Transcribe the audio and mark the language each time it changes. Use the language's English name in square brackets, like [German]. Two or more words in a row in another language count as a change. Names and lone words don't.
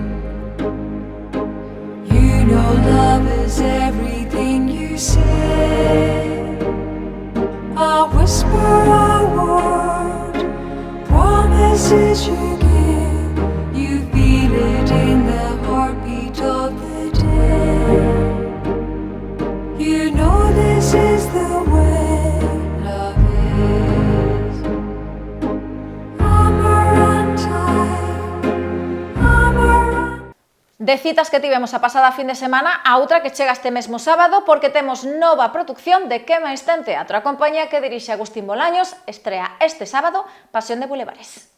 [English] You know love is everything you say, a whisper, a word, promises you give. You feel it in the heartbeat of the day. You know this is the way love is. [Galician] De citas que tivemos a pasada fin de semana, a outra que chega este mesmo sábado, porque temos nova produción de Que máis ten teatro. A compañía que dirixe Agustín Bolaños estrea este sábado Pasión de Bulevares.